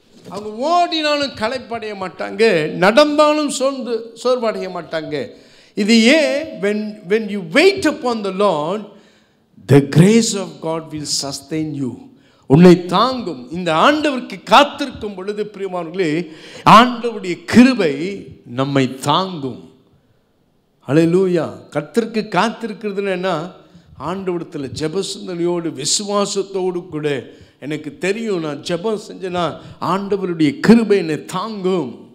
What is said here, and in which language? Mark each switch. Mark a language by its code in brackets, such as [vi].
[ta] அவங்க ஓடினாலும் களைப்படைய மாட்டாங்க, நடந்தாலும் சோர்வடைய மாட்டாங்க. இது ஏன்? [en] when you wait upon the Lord, the grace of God will sustain you. [ta] உன்னை தாங்கும். இந்த ஆண்டவருக்கு காத்திருக்கும் பொழுது பிரியமானவர்களே, ஆண்டவருடைய கிருபை நம்மை தாங்கும். ஹல்லேலூயா. கர்த்தருக்கு காத்திருக்கிறதுன்னு என்ன? ஆண்டவரிடத்தில் ஜெப சிந்தனையோடு விசுவாசத்தோடு கூட, எனக்கு தெரியும் நான் ஜெபம் செஞ்சேன்னா ஆண்டவருடைய கிருபை என்னை தாங்கும்.